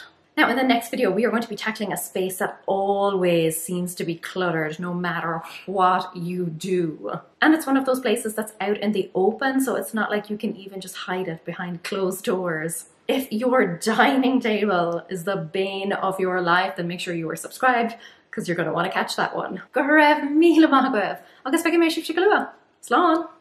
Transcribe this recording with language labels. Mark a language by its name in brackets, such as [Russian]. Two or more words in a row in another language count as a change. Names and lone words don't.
[English] Now in the next video, we are going to be tackling a space that always seems to be cluttered no matter what you do. And it's one of those places that's out in the open, so it's not like you can even just hide it behind closed doors. If your dining table is the bane of your life, then make sure you are subscribed, because you're going to want to catch that one. [Irish] Go raibh míle maith agaibh. Agus feicim mé sibh go luath. Slán!